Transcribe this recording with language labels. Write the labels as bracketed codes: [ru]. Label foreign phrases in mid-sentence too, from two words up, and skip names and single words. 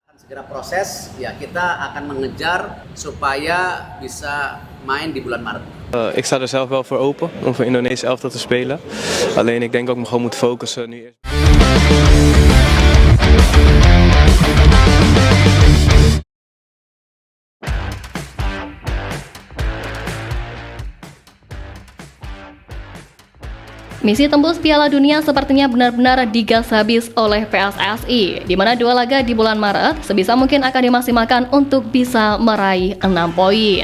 [id] Kira proses, ya kita akan mengejar supaya bisa main di bulan Maret. [nl] Ik sta er zelf wel voor open om voor Indonesische elftal te spelen. Alleen ik denk ook me gewoon moet focussen nu eerst. [id] Misi tembus Piala Dunia sepertinya benar-benar digas habis oleh PSSI, di mana 2 laga di bulan Maret sebisa mungkin akan dimaksimalkan untuk bisa meraih 6 poin.